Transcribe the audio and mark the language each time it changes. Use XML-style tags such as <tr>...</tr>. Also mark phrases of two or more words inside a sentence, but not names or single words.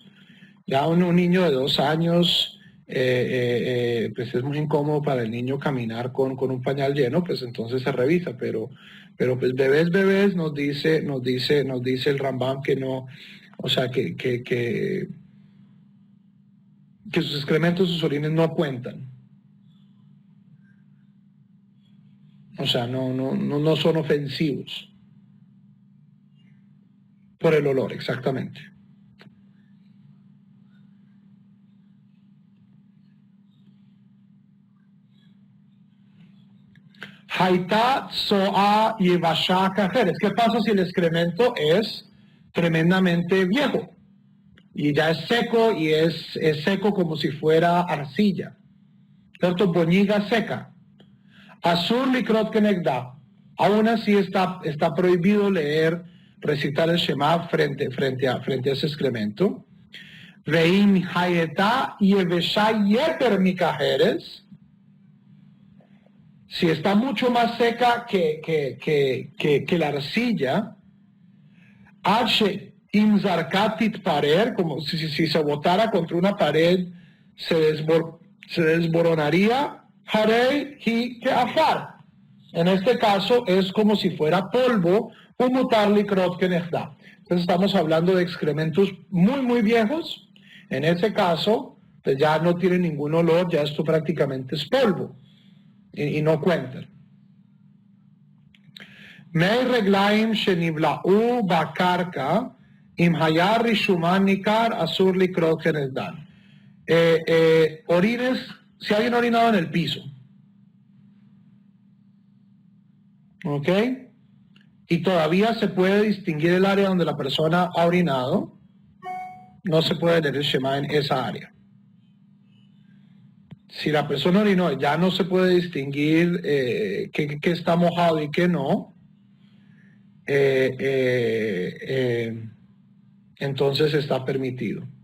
<es>Ya un niño de 2 años, pues es muy incómodo para el niño caminar con un pañal lleno, pues entonces se revisa, pero pues bebés nos dice el Rambam que no, o sea que sus excrementos, sus orines no cuentan. O sea, no son ofensivos por el olor, exactamente.</es> <he>היתה צואה יבשה כחרס.</he> <es>¿Qué pasa si el excremento es tremendamente viejo? Y ya es seco, y es seco como si fuera arcilla. ¿Cierto? Boñiga seca.</es> <he>אסור לקרות כנגדה.</he> <es>Aún así está prohibido recitar el Shema frente a ese excremento.</es> <he>ואם היתה יבשה יותר מכחרס.</he> <es>Si está mucho más seca que la arcilla, como si se botara contra una pared, se desmoronaría.</es> <he>הרי היא כעפר.</he> <es>En este caso es como si fuera polvo,</es> <he>ומותר לקרות כנגדה.</he> <es>Entonces estamos hablando de excrementos muy, muy viejos. En ese caso, pues ya no tiene ningún olor, ya esto prácticamente es polvo y no cuenta.</es> <he>מי רגלים שנבלעו בקרקע אם היה רישומן ניכר אסור לקרות כנגדן.</he> <es>Orines, si alguien ha orinado en el piso, ¿ok? Y todavía se puede distinguir el área donde la persona ha orinado, no se puede leer el Shema en esa área. Si la persona orinó ya no se puede distinguir qué está mojado y qué no, entonces está permitido.</es>